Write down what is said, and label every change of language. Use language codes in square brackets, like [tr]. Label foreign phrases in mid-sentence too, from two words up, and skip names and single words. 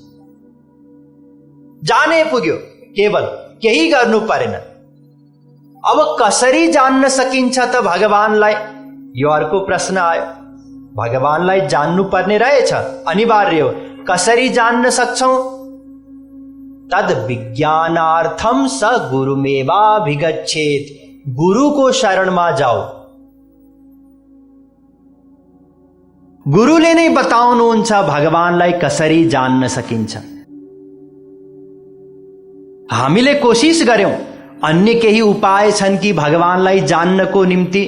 [ne] जाने पुग्यो, केवल केही गर्नु परेन। अब कसरी जान्न सकिन्छ त भगवानलाई? यो अर्को प्रश्न आयो। भगवानलाई जान्नु पर्ने रहेछ, अनिवार्य हो। कसरी जान्न सक्छौं? [sa] तद विज्ञानार्थम स गुरुमेवाभिगच्छेत्। [ne] गुरुको शरणमा जाओ। गुरुले नै बताउनुहुन्छ भगवानलाई कसरी जान्न सकिन्छ। हामीले कोशिश गर्यौं, अन्य केही उपाय छन् कि भगवानलाई जान्नको निम्ति?